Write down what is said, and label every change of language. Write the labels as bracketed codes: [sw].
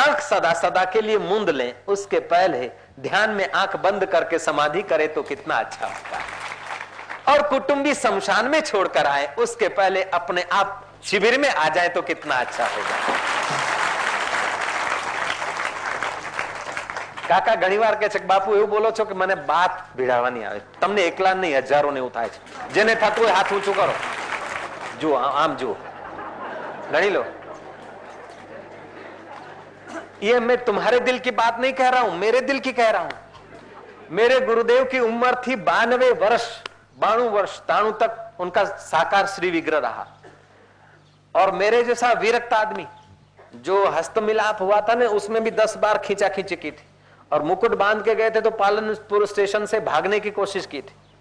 [hi] आंख सदा सदा के लिए मूंद लें उसके पहले ध्यान में आंख बंद करके समाधि करे तो कितना अच्छा होगा। और कुटुंबी शमशान में छोड़कर आए उसके पहले अपने आप शिविर में आ जाए तो कितना अच्छा होगा। [gu] કાકા ઘણીવાર કહે છે કે બાપુ એવું બોલો છો કે મને બાત ભીડાવવાની આવે, તમને એકલા નહીં હજારોને એવું થાય છે। જેને થતું હોય હાથ ઊંચું કરો, જુઓ આમ જુઓ, ગણી લો। [hi] ये मैं तुम्हारे दिल की बात नहीं कह रहा हूं, मेरे दिल की कह रहा हूं। मेरे गुरुदेव की उम्र थी 92 वर्ष, 92 वर्ष, 93 तक उनका साकार श्री विग्रह रहा। और मेरे जैसा विरक्त आदमी जो हस्तमिलाप हुआ था ना, उसमें भी 10 बार खींचा खींची की थी, और मुकुट बांध के गए थे तो पालनपुर स्टेशन से भागने की कोशिश की थी।